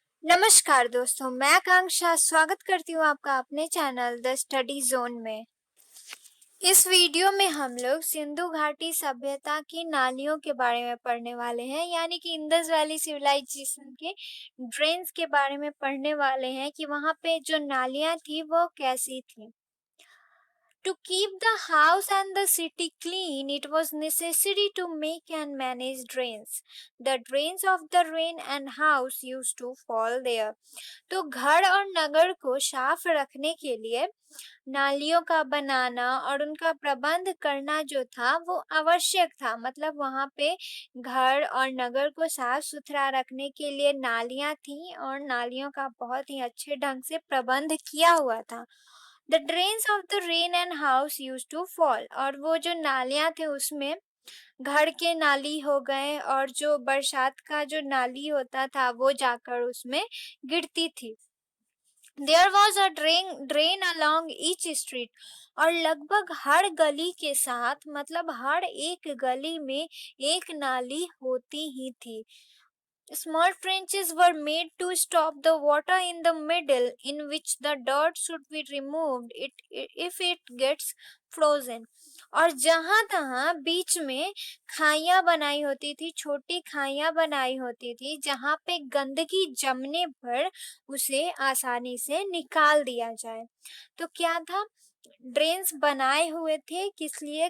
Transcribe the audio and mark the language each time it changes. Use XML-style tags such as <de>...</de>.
<hi>नमस्कार दोस्तों, मैं आकांक्षा स्वागत करती हूँ आपका अपने चैनल द स्टडी जोन में। इस वीडियो में हम लोग सिंधु घाटी सभ्यता की नालियों के बारे में पढ़ने वाले हैं, यानी कि इंडस वैली सिविलाइजेशन के ड्रेन्स के बारे में पढ़ने वाले हैं कि वहाँ पे जो नालियाँ थी वो कैसी थी।</hi> <en>To keep the house and the city clean, it was necessary to make and manage drains. The drains of the rain and house used to fall there.</en> <hi>तो घर और नगर को साफ रखने के लिए नालियों का बनाना और उनका प्रबंध करना जो था वो आवश्यक था। मतलब वहाँ पे घर और नगर को साफ सुथरा रखने के लिए नालियाँ थी और नालियों का बहुत ही अच्छे ढंग से प्रबंध किया हुआ था।</hi> <en>the drains of the rain and house use to fall,</en> <hi>और वो जो नालियाँ थे उसमें घर के नाली हो गए और जो बरसात का जो नाली होता था वो जाकर उसमें गिरती थी।</hi> <en>there was a drain along each street,</en> <hi>और लगभग हर गली के साथ मतलब हर एक गली में एक नाली होती ही थी।</hi> <en>Small trenches were made to stop the water in the middle, in which the dirt should be removed if it gets frozen.</en> <hi>और जहां तहां बीच में खाइयां बनाई होती थी, छोटी खाइयां बनाई होती थी, जहां पे गंदगी जमने पर उसे आसानी से निकाल दिया जाए। तो क्या था, ड्रेन्स बनाए हुए थे किस लिए?</hi>